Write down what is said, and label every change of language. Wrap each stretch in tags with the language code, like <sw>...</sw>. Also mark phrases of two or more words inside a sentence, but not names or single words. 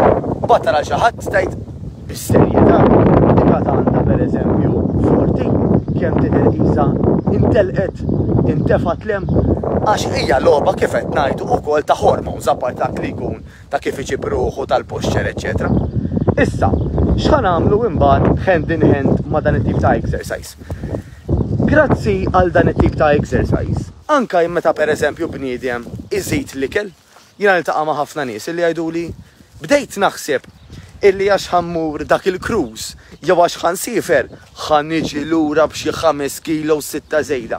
<mt>Mbagħad tara xi ħadd tgħid bis-serjetà dik għandha pereżempju 40 kemm tidher qisha intelqet, intefat lem, għax hija logħba kif qed ngħidu wkoll ta' hormones apart dak li jkun ta' kif iġib ruħu tal-posture, eċetera. Issa, x'ħan nagħmlu imbagħad</mt> <en>hand in hand</en> <mt>ma' dan it-tip ta' exercise. Grazzi għal dan it-tip ta' exercise, anka meta pereżempju bniedem iżid l-ikel, jiena niltaqa' ma' ħafna nies illi jgħiduli bdejt naħseb illi għax ħammur dak il-cruise jew għax ħansifer ħan niġi lura b'xi 5 kilo 6 żejda.</mt>